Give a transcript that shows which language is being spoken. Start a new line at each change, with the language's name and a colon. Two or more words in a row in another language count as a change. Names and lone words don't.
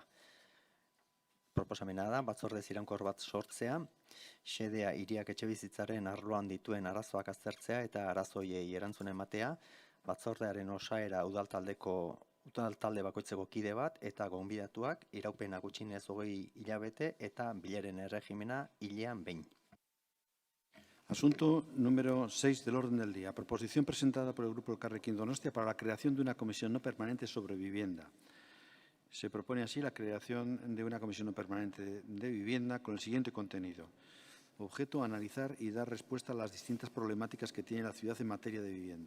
Basque: Proposamena da, batzorde iraunkor bat sortzea, xedea hiriak etxebizitzaren arloan dituen arazoak aztertzea eta arazoiei erantzun ematea, batzordearen osaera udal talde bakoitzeko kide bat eta gonbidatuak iraupena gutxienez 20 hilabete eta bileren erregimena hilean behin.
Spanish: Asunto número 6 del orden del día. Proposición presentada por el Grupo Elkarrekin Donostia para la creación de una comisión no permanente sobre vivienda. Se propone así la creación de una comisión no permanente de vivienda con el siguiente contenido. Objeto, analizar y dar respuesta a las distintas problemáticas que tiene la ciudad en materia de vivienda.